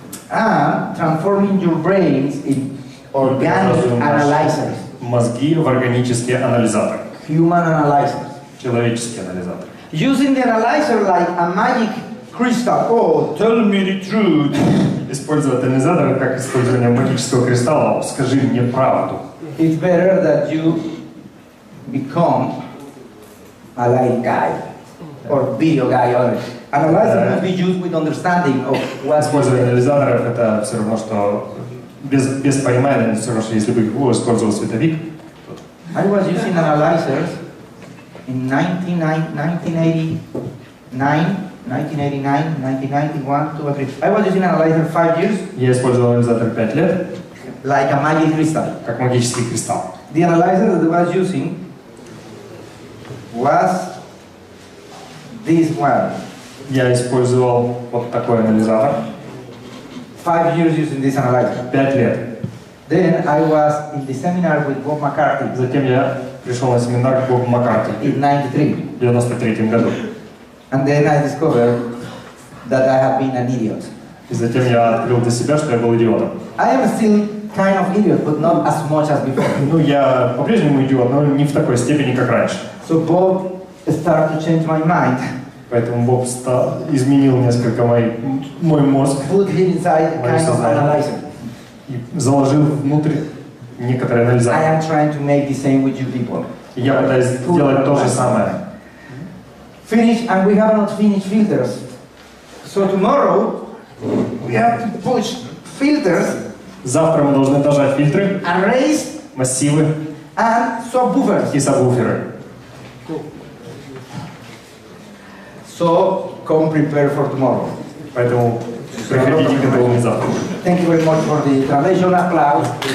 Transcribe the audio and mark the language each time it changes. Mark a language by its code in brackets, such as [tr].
[en] And transforming your brains in organic analyzers. [ru] Мозги в органические анализаторы. [en] Human analyzers. [ru] Человеческие анализаторы. [en] Using the analyzer like a magic crystal. Oh, tell me the truth. [ru] Использовать анализатор как использование магического кристалла. Скажи мне правду. [en] It's better that you become a light guy or video guy. Or analyzer must be used with understanding of what's [ru] Использование анализаторов это все равно, что без понимания, все равно, что если бы его использовал световик. [en] I was using analyzers in 1989, 1991, 2 or 3. I was using analyzer 5 years. [ru] Я использовал анализатор 5 лет. [en] Like a magic crystal. [ru] Как магический кристалл. [en] The analyzer that I was using was this one. [ru] Я использовал вот такой анализатор. [en] 5 years using this analyzer. [ru] 5 лет. [en] Then I was in the seminar with Bob McCarthy. [ru] Затем я пришел на семинар к Бобу Маккарти. [en] In 93. [ru] В 93 году. [en] And then I discovered that I have been an idiot. [ru] И затем я открыл для себя, что я был идиотом. [en] I am still kind of idiot, but not as much as before. [ru] Ну, я по-прежнему идиот, но не в такой степени, как раньше. [en] So Bob started to change my mind. [ru] Поэтому Боб изменил несколько мой мозг. [en] Put him inside kind of analyzer. [ru] И заложил внутрь некоторые анализаторы. [en] I am trying to make the same with you people. [ru] И я пытаюсь сделать то же самое. [en] Finish, and we have not finished filters. So tomorrow we have to push filters. [ru] Завтра мы должны дожать фильтры, [en] arrays, [ru] массивы [en] and subwoofers. [ru] И сабвуферы. [en] So come prepare for tomorrow. [ru] Поэтому приходите готовыми завтра. [en] Thank you very much for the translation. Applause.